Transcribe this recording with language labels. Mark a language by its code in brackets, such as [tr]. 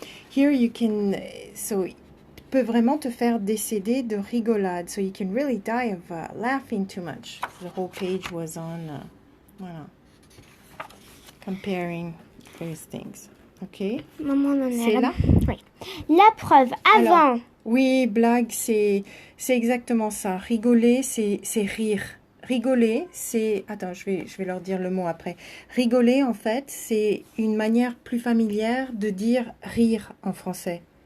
[en] Here you can, so, [fr] peut vraiment te faire décéder de rigolade. [en] So, you can really die of laughing too much. The whole page was on, voilà, comparing various things. Ok? [fr] Maman en est C'est là? Oui. La preuve, avant. Alors, oui, blague, c'est exactement ça. Rigoler, c'est rire. Rigoler, c'est... Attends, je vais leur dire le mot après. Rigoler, en fait, c'est une manière plus familière de dire rire en français.